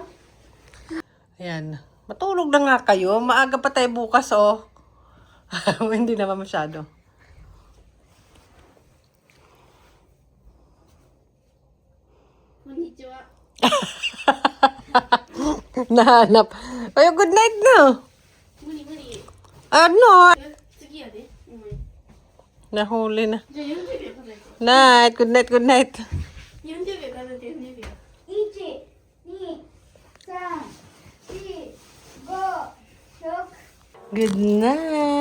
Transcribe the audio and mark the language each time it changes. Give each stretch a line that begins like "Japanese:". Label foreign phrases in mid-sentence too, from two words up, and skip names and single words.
Filipino: Ayan. Matulog na nga kayo. Maaga pa tayo bukas, oh. Hindi naman masyado. Konnichiwa. Nahanap. Ay,
English: good night
Filipino: na.
Japanese: 無理無理。
Filipino: Ano?
Japanese: 次やで。
Filipino: Nahuli na.
Japanese: じゃあ40秒数えて。
English: Night. Good night, good night.
Japanese: 40 秒数えて40秒。1、2、3、4、5、6。
English: Good night.